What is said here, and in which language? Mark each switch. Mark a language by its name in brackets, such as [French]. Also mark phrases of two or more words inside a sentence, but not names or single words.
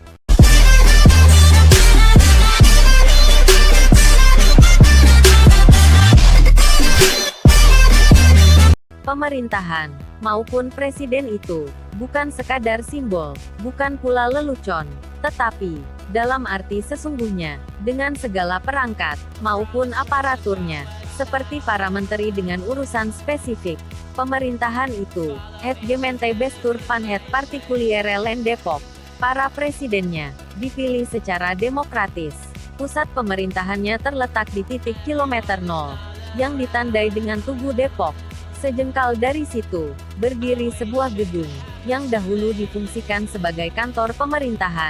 [Indonesian] Pemerintahan, maupun presiden itu, bukan sekadar simbol, bukan pula lelucon, tetapi, dalam arti sesungguhnya, dengan segala perangkat, maupun aparaturnya, seperti para menteri dengan urusan spesifik, pemerintahan itu, [Dutch] het gemeente bestuur van het particuliere land Depok, [Indonesian] para presidennya, dipilih secara demokratis. Pusat pemerintahannya terletak di titik kilometer 0, yang ditandai dengan Tugu Depok. Sejengkal dari situ, berdiri sebuah gedung, yang dahulu difungsikan sebagai kantor pemerintahan.